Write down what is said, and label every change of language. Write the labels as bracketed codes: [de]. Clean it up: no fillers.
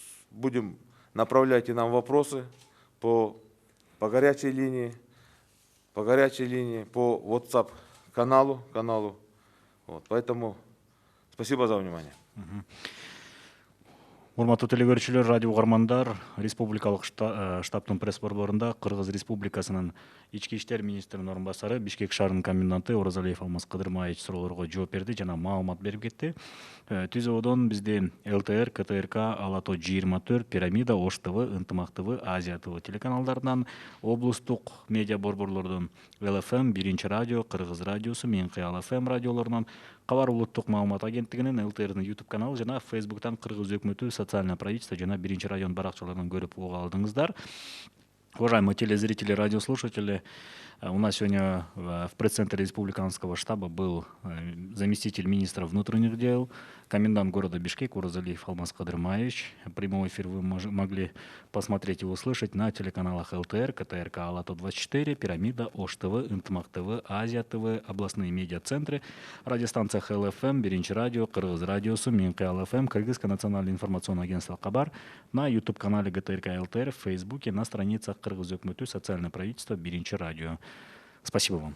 [ru] Будем направлять нам вопросы по горячей линии, по WhatsApp каналу. Вот. Поэтому спасибо за внимание. [ky] Урматтуу телегөрүүчүлөр, радио угармандар, республикалык штабтын пресс борборунда Кыргыз Республикасынын ички иштер министринин орун басары, Бишкек шаарынын коменданты Оразалиев Алмаз Кыдырмаевич суроолорго жооп берди жана маалымат берип кетти. Түзөөдөн бизде ЛТР, КТРК, Ала То 24, Пирамида, Ош ТВ, Ынтымак ТВ, Азия ТВ телеканалдарынан, облустук медиа борборлордон ЛФМ, Биринчи радио, Кыргыз радиосу, Мен Кыял ФМ радиолорунан, Кабар улуттук маалымат агенттигинин ЛТРнын YouTube каналы жана Facebooктан Кыргыз өкмөтү социальное правительство жана Биринчи район баракчаларынан көрүп уга алдыңыздар. [ru] Уважаемые телезрители, радиослушатели, у нас сегодня в пресс-центре республиканского штаба был заместитель министра внутренних дел, комендант города Бишкек Уразалиев Алмаз Кадырмаевич. Прямой эфир вы могли посмотреть и услышать на телеканалах ЛТР, КТРК Алату-24, Пирамида, Ош ТВ, Интмак ТВ, Азия ТВ, областные медиацентры, радиостанциях ЛФМ, Биринчи радио, Кыргыз радиосу, Минка ЛФМ, Кыргызское национальное информационное агентство Кабар, на YouTube-канале ГТРК ЛТР, в Фейсбуке, на страницах Кыргыз Өкмөтү, социальное правительство, Биринчи радио. Спасибо вам.